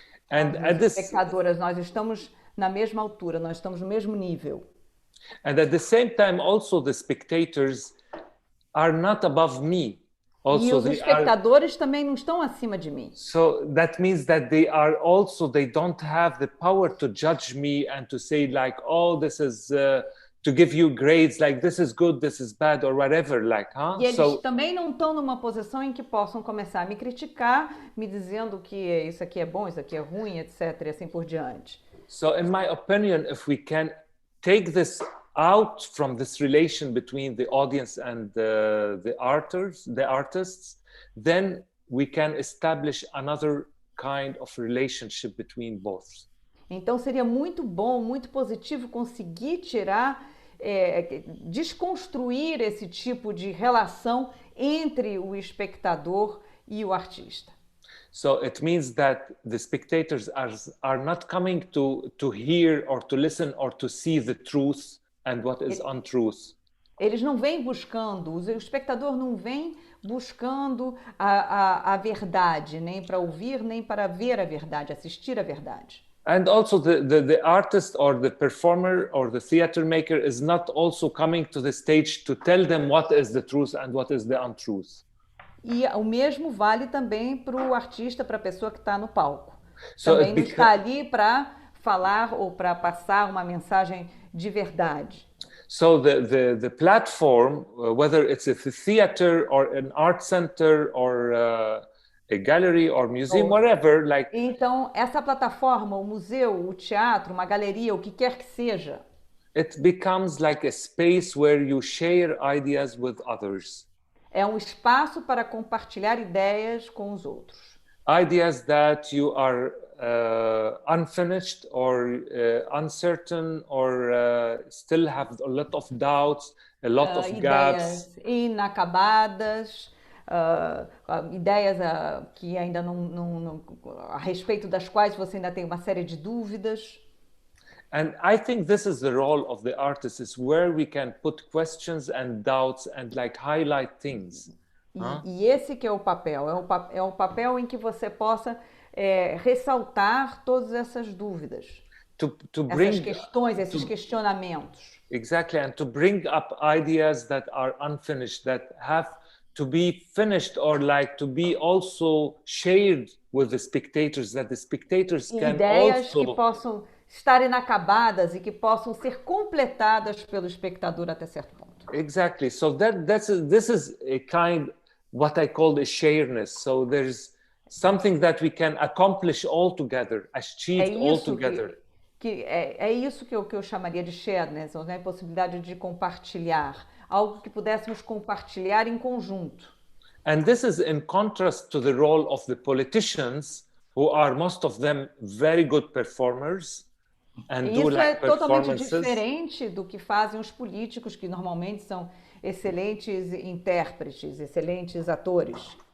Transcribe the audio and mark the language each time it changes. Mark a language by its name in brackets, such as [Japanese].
[Portuguese] As espectadoras, nós estamos na mesma altura, nós estamos no mesmo nível. [English] And at the same time, also the spectators are not above me. Also, [Portuguese] e os espectadores também não estão acima de mim. [English] So that means that they don't have the power to judge me and to say like, oh, this is to give you grades like this is good, this is bad or whatever, like, huh? [Portuguese] E eles também não estão numa posição em que possam começar a me criticar, me dizendo que isso aqui é bom, isso aqui é ruim, etc, e assim por diante. [English] So in my opinion, if we can take this out from this relation between the audience and the artists, then we can establish another kind of relationship between both. [Portuguese] Então seria muito bom, muito positivo conseguir tirar, desconstruir esse tipo de relação entre o espectador e o artista. [English] So it means that the spectators are not coming to hear or to listen or to see the truth and what is untruth. [Portuguese] Eles não vêm buscando, o espectador não vem buscando a verdade, nem para ouvir, nem para ver a verdade, assistir a verdade. [English] And also the artist or the performer or the theater maker is not also coming to the stage to tell them what is the truth and what is the untruth. [Portuguese] E o mesmo vale também para o artista, para a pessoa que está no palco. Também não está ali para falar ou para passar uma mensagem de verdade. [English] So the platform, whether it's a theater or an art center or a gallery or museum, whatever, like. [Portuguese] Então essa plataforma, o museu, o teatro, uma galeria, o que quer que seja, [English] it becomes like a space where you share ideas with others. [Portuguese] É um espaço para compartilhar ideias com os outros. [English] Ideas that you are unfinished or uncertain or still have a lot of doubts, a lot of gaps. [Portuguese] Ideias inacabadas, ideias que ainda a respeito das quais você ainda tem uma série de dúvidas. [English] And I think this is the role of the artist, is where we can put questions and doubts and like highlight things. [Portuguese] E esse que é o papel, é o papel em que você possa ressaltar todas essas dúvidas, essas questões, esses questionamentos. [English] Exactly, and to bring up ideas that are unfinished, that have to be finished or like to be also shared with the spectators, that the spectators can [Portuguese] ideias [English] also... [Portuguese] que possam estar inacabadas e que possam ser completadas pelo espectador até certo ponto. [English] Exactly. So this is a kind, what I call the shareness. So there's something that we can accomplish all together, achieve all together. [Portuguese] É isso que eu chamaria de shareness, né? A possibilidade de compartilhar, algo que pudéssemos compartilhar em conjunto. [English] And this is in contrast to the role of the politicians, who are most of them very good performers. [Portuguese] Isso é totalmente diferente do que fazem os políticos, que normalmente são excelentes intérpretes, excelentes atores.